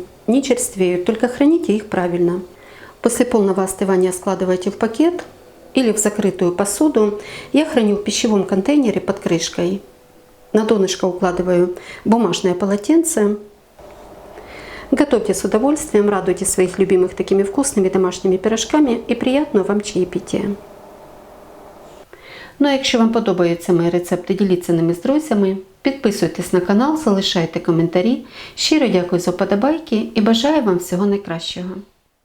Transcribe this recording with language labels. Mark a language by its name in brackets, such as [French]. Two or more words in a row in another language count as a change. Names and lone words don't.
[Russian] Не черствеют, только храните их правильно. После полного остывания складывайте в пакет или в закрытую посуду. Я храню в пищевом контейнере под крышкой. На донышко укладываю бумажное полотенце. Готовьте с удовольствием, радуйте своих любимых такими вкусными [Ukrainian] домашніми пирожками і [Russian] приятного вам чаєпітія. [Ukrainian] Ну а якщо вам подобаються мої рецепти, діліться ними з друзями, підписуйтесь на канал, залишайте коментарі. Щиро дякую за вподобайки і бажаю вам всього найкращого.